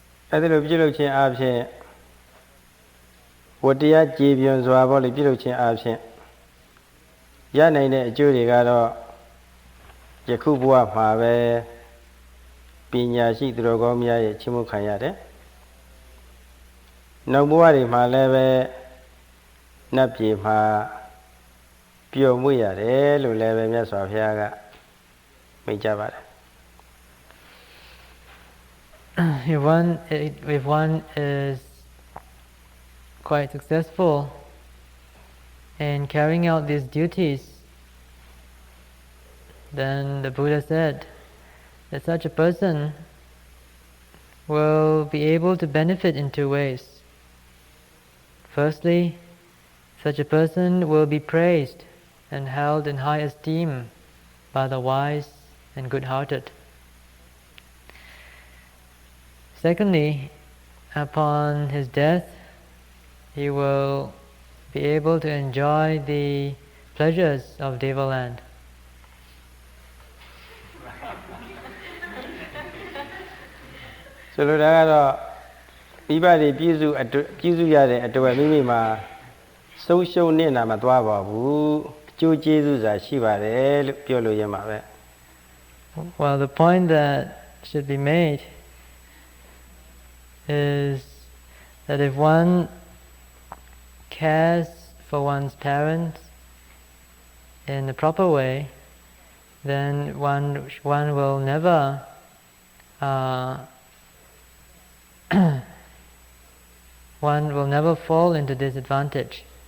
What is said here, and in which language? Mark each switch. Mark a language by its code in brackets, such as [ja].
[my] အဲ့ဒါလိုပြုလုပ်ခြင်းအပြင်ဝတ္တရားကြည်ပြွန်စွာပေါ့လေပြုလုပ်ခြင်းအပြင်ရနိုင်တဲ့အကျိုးတွေကတော့ယခုဘဝမှာပဲပညာရှိသူတော်ကောင်းများရဲ့ချီးမွမ်းခံရတယ်။နောက်ဘဝတွေမှာလည်းပဲနတ်ပြည်မှာပျော်မွေ့ရတယ်လို့လည်းပဲမြတ်စွာဘုရားကမိန့်ကြပါတယ်။ [en] If one is quite successful in carrying out these duties, then the Buddha said that such a person will be able to benefit in two ways. Firstly, such a person will be praised and held in high esteem by the wise and good-hearted. Secondly, upon his death, he will be able to enjoy the pleasures of Devaland. [my] ဆိုလိုတာကတော့မိဘတွေပြည့်စုံရတဲ့အတွက်မိမိမှာဆုံးရှုံးနေတာမသွားပါဘူးအကျိုးကျေးဇူးစာရှိပါတယ်လို့ပြောလို့ရမှာပဲ [en] Well, the point that should be made is that if one cares for one's parents in the proper way, then one will never one will never fall into disadvantage.